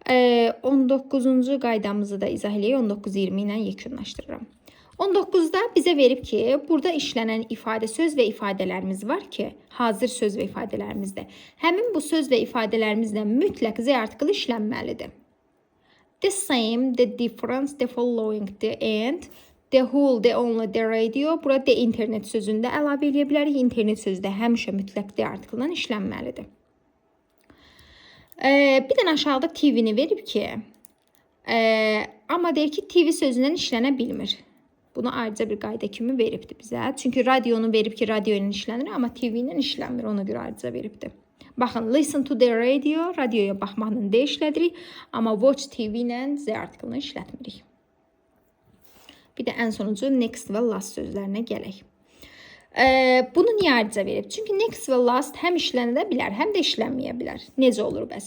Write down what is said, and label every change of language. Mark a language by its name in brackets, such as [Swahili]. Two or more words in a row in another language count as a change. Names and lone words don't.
[Azerbaijani] 19-cu qaydamızı da izah eləyək. 19-20 ilə yekunlaşdırıram. 19-da bizə verib ki, burada işlənən ifadə, söz və ifadələrimiz var ki, hazır söz və ifadələrimizdə. Həmin bu söz və ifadələrimizlə mütləq Z artiklı işlənməlidir. [English] The same, the difference, the following, the and, the whole, the only, the radio. [Azerbaijani] Burada [English] the internet [Azerbaijani] sözündə əlavə edə bilərik. İnternet sözü də həmişə mütləq D artiklından işlənməlidir. Bir dənə aşağıda TV-ni verib ki, amma deyir ki, TV sözündən işlənə bilmir. Bunu ayrıca bir qayda kimi veribdir bizə. Çünki radionu verib ki, radio ilə işlənir, amma TV ilə işlənmir. Ona görə ayrıca veribdir. Baxın, [English] listen to the radio, [Azerbaijani] radioya baxmaqla D işlədirik, amma [English] watch TV [Azerbaijani] ilə Z artiklını işlətmirik. Bir də ən sonuncu next və last sözlərinə gələk. Bunu niyə ayrıca verib? Çünki next və last həm işlənə bilər, həm də işlənməyə bilər. Necə olur bəs?